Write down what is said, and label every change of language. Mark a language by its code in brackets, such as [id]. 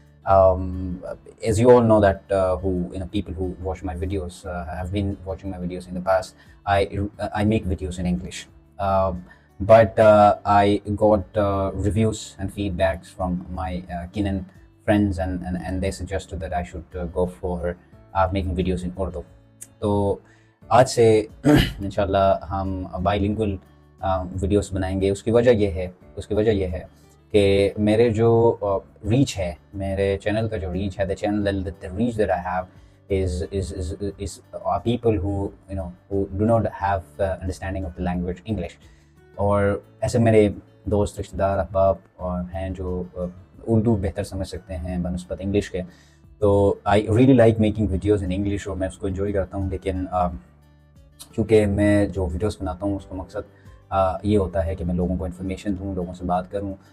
[en] As you all know that who people who watch my videos have been watching my videos in the past. I make videos in English, but I got reviews and feedbacks from my Kenyan friends, and they suggested that I should go for making videos in Urdu. [hi] तो आज से इंशाल्लाह हम bilingual videos बनाएंगे। उसकी वजह ये है कि मेरे जो रीच है, मेरे चैनल का जो रीच है, [en] the reach that I have is people who who do not have understanding of the language English. [hi] और ऐसे मेरे दोस्त, रिश्तेदार, अहबाब और हैं जो उर्दू बेहतर समझ सकते हैं बनस्बत इंग्लिश के। [en] तो I really like making videos in English [hi] और मैं उसको इन्जॉय करता हूँ। लेकिन चूँकि मैं जो वीडियोज़ बनाता हूँ उसका मकसद ये होता है कि मैं लोगों को इन्फॉर्मेशन दूँ, लोगों से बात करूँ।